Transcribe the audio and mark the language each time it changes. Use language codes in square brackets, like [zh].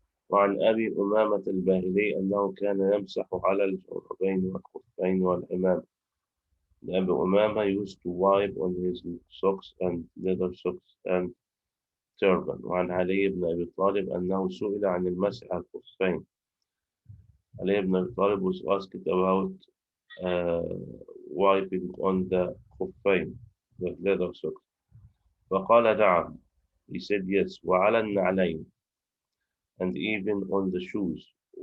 [ar] وعن أبي أمامة الباهلي أنه كان يمسح على الجوربين والخفين والعمام. [en] Abu Umama used to wipe on his socks and leather socks and turban. [ar] وعن علي بن أبي طالب أنه سئل عن المسح على الخفين. [en] علي بن أبي طالب was asked about wiping on the خفين, the leather socks. [ar] فقال نعم. [en] He said yes. [ar] وعلى النعلين, [en] and even on the shoes.